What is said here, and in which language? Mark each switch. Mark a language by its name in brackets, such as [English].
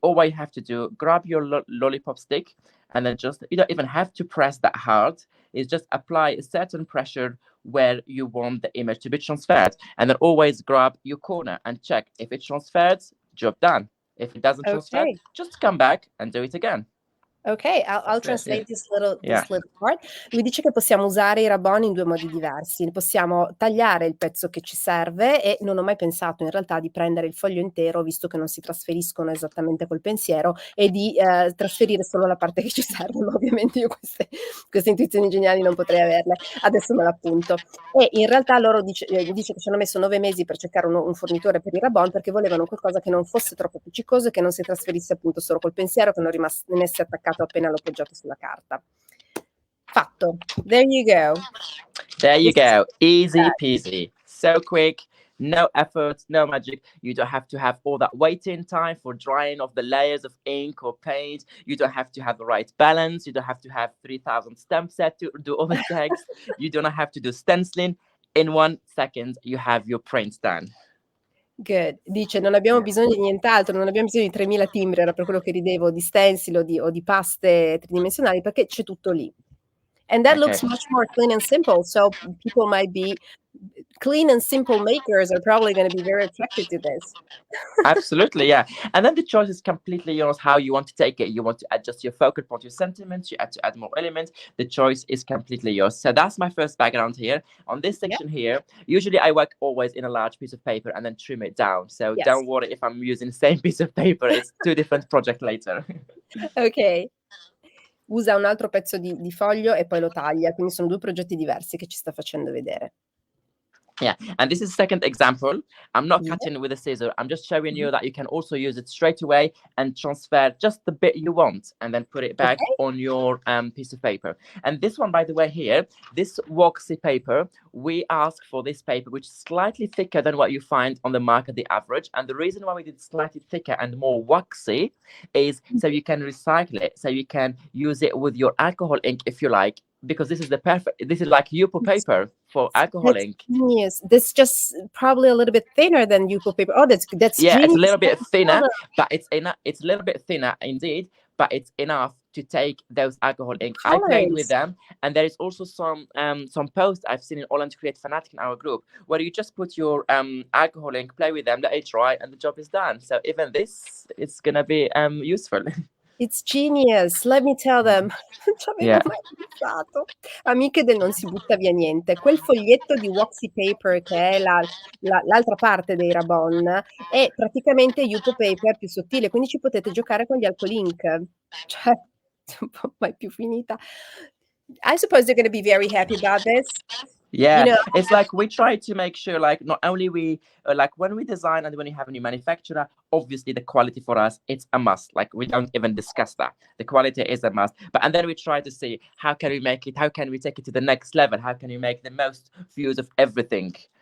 [English] All you have to do, grab your lollipop stick, and then just, you don't even have to press that hard. It's just apply a certain pressure where you want the image to be transferred, and then always grab your corner and check if it's transferred, job done. If it doesn't transfer, just come back and do it again. Ok, I'll translate this little part. [Italian] Lui dice che possiamo usare i rabon in due modi diversi. Possiamo tagliare il pezzo che ci serve e non ho mai pensato in realtà di prendere il foglio intero, visto che non si trasferiscono esattamente col pensiero, e di trasferire solo la parte che ci serve, ma ovviamente io queste intuizioni geniali non potrei averle. Adesso me l'appunto. E in realtà loro dice che ci hanno messo 9 mesi per cercare un fornitore per i rabon, perché volevano qualcosa che non fosse troppo appiccicoso e che non si trasferisse appunto solo col pensiero, che non rimanesse attaccato appena l'ho poggiato sulla carta. Fatto. [English] There you go. There you go. Easy peasy. So quick. No effort, no magic. You don't have to have all that waiting time for drying of the layers of ink or paint. You don't have to have the right balance. You don't have to have 3,000 stamp set to do all the tags. You don't have to do stenciling. In 1 second, you have your prints done. Good. [Italian] Dice, non abbiamo bisogno di nient'altro, non abbiamo bisogno di 3000 timbri, era per quello che ridevo, di stencil o di paste tridimensionali, perché c'è tutto lì. [English] And that looks much more clean and simple, so people might be clean and simple makers are probably going to be very attracted to this. Absolutely, yeah. And then the choice is completely yours how you want to take it. You want to adjust your focal point, your sentiments, you add more elements. The choice is completely yours. So that's my first background here. On this section here, usually I work always in a large piece of paper and then trim it down. So don't worry if I'm using the same piece of paper. It's 2 different projects later. Ok. [Italian] Usa un altro pezzo di foglio e poi lo taglia, quindi sono 2 progetti diversi che ci sta facendo vedere. [English] Yeah, and this is the second example. I'm not cutting with a scissor. I'm just showing you that you can also use it straight away and transfer just the bit you want and then put it back on your piece of paper. And this one, by the way, here, this waxy paper, we ask for this paper, which is slightly thicker than what you find on the market, the average. And the reason why we did slightly thicker and more waxy is so you can recycle it, so you can use it with your alcohol ink if you like. Because this is like Yupo paper for alcohol ink. Genius. This just probably a little bit thinner than Yupo paper. Oh, that's yeah, genius. It's a little bit thinner, but it's enough. It's a little bit thinner indeed, but it's enough to take those alcohol ink. I played with them, and there is also some posts I've seen in Holland Create Fanatic in our group where you just put your alcohol ink, play with them, let it dry, and the job is done. So even this, it's gonna be useful. It's genius, let me tell them. [Italian] Non ci avevo mai pensato. Amiche del non si butta via niente. Quel foglietto di waxy paper che è l'altra parte dei rabon è praticamente Yupo paper più sottile, quindi ci potete giocare con gli alcol ink. Cioè, un po' mai più finita. [English] I suppose they're going to be very happy about this. Yeah, you know, it's like we try to make sure, like, not only we like when we design and when you have a new manufacturer, obviously the quality for us, it's a must. Like, we don't even discuss that. The quality is a must. And then we try to see how can we make it, how can we take it to the next level, how can we make the most use of everything.